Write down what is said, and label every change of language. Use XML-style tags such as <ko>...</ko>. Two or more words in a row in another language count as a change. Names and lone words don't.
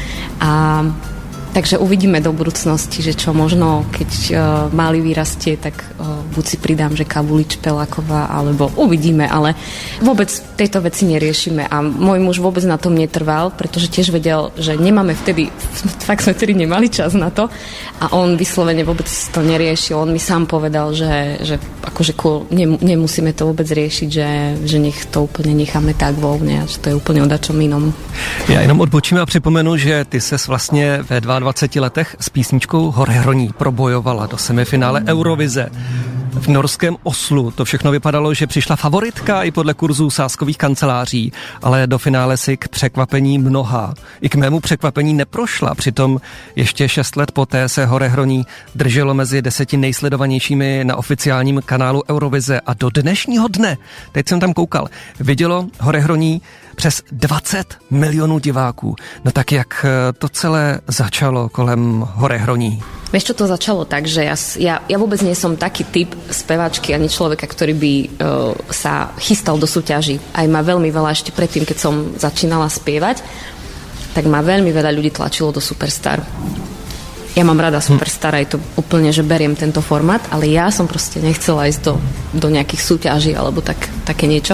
<sk>Takže uvidíme do budúcnosti, že čo možno, keď malý vyrastie, tak buď si pridám, že Kabulič Peláková, alebo uvidíme, ale vôbec tejto veci neriešime a môj muž vôbec na tom netrval, pretože tiež vedel, že nemáme vtedy, fakt sme vtedy nemali čas na to a on vyslovene vôbec to neriešil. On mi sám povedal, že akože nemusíme to vôbec riešiť, že nech to úplne necháme tak voľne a že to je úplne o dačom inom.</sk> <cs>Já jenom odbočím a připomenu, že ty ses vlastně ve 22 letech s písničkou Horehroní probojovala do semifinále Eurovize. V norském Oslu to všechno vypadalo, že přišla favoritka i podle kurzů sázkových kanceláří, ale do finále si k překvapení mnoha. I k mému překvapení neprošla, přitom ještě 6 let poté se Horehroní drželo mezi 10 nejsledovanějšími na oficiálním kanálu Eurovize a do dnešního dne, teď jsem tam koukal, vidělo Horehroní přes 20 milionů diváků. No tak jak to celé začalo kolem Horehroní?</cs> <sk>Vieš, čo to začalo tak, že ja vôbec nie som taký typ speváčky ani človeka, ktorý by sa chystal do súťaží. Aj ma veľmi veľa ešte predtým, keď som začínala spievať, tak ma veľmi veľa ľudí tlačilo do Superstar. Ja mám rada Superstar, aj to úplne, že beriem tento formát, ale ja som proste nechcela ísť do nejakých súťaží alebo také niečo.</sk>